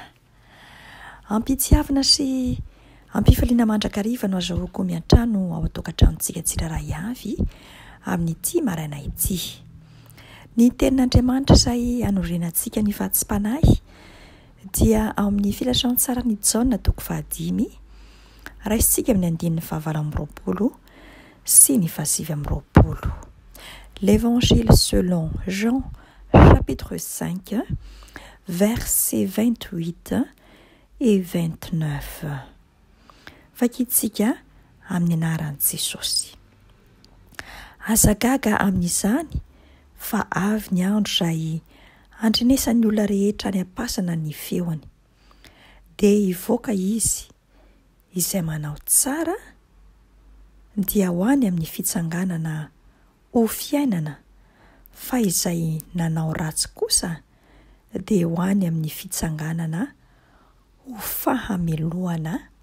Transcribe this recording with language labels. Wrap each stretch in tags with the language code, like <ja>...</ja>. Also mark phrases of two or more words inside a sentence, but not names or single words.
<mg>Ampitiavana sy ampifaliana mandrakariva no azahoako miantrano ao an-tokantranontsika tsiraray avy amin'ity maraina ity. Ny tenin'Andriamanitra izay hanorenantsika ny vatsim-panahy dia ao amin'ny filatrano tsara ny Jaona 5 raisitsika amin'ny 9:20 sy ny 20.</mg> <fr>L'Évangile selon Jean, chapitre 5, versets 28 et 29.</fr> <mg>Vakitsika amin'ny anaran'i Jesosy. Azagaga amin'izany fa avy ny andro izay andrenesan'ny olona rehetra any am-pasana ny feony, dia hivoaka izy izay manao tsara dia ho any amin'ny fitsanganana ho fiainana, fa izay nanao ratsy kosa dia ho any amin'ny fitsanganana ho fahameloana.</mg>